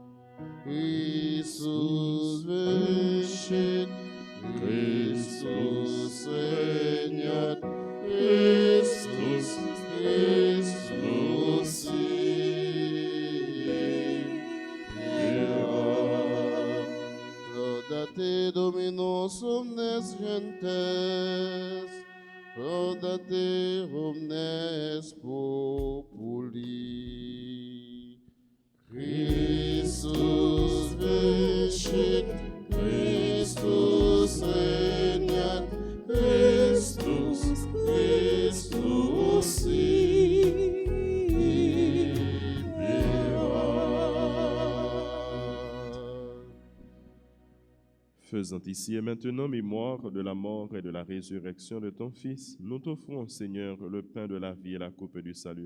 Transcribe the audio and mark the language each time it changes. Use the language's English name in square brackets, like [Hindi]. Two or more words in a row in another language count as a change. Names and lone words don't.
[Latin] Christus vincit, Christus regnat, Christus, Christus Laudate Dominus omnes gentes, laudate omnes populi. Christus vincit, Christus regnat, Christus, Christus [French] Faisant ici et maintenant mémoire de la mort et de la résurrection de ton Fils, nous t'offrons, Seigneur, le pain de la vie et la coupe du salut.